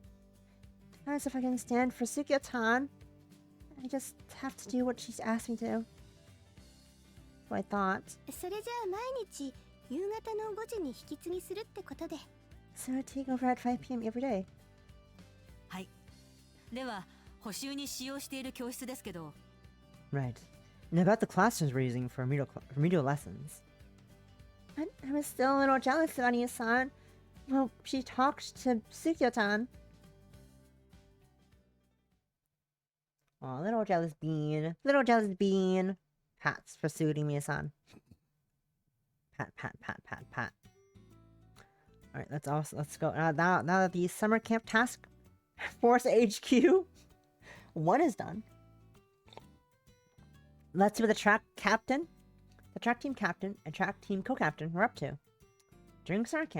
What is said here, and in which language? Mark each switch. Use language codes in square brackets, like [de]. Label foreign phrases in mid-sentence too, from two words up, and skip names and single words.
[en] As if I can stand for Sukiyo-tan, I just have to do what she's asked me to. what I thought. [ja] それじゃあ毎日夕方の5時に引き継ぎするってことで。 [en] So I take over at 5 p.m. every day. [ja] はい。では補習に使用している教室ですけど、 [en] Right. And about the classrooms we're using for remedial lessons. I was still a little jealous of Anya-san. Well, she talked to Sukyo-tan. Aw, little jealous bean. Little jealous bean. Pats for suiting Mia-san. Pat, pat, pat, pat, pat. Alright, let's go. Now that the summer camp task force HQ 1 is done. Let's see what the track team captain, and track team co-captain were up to during summer camp.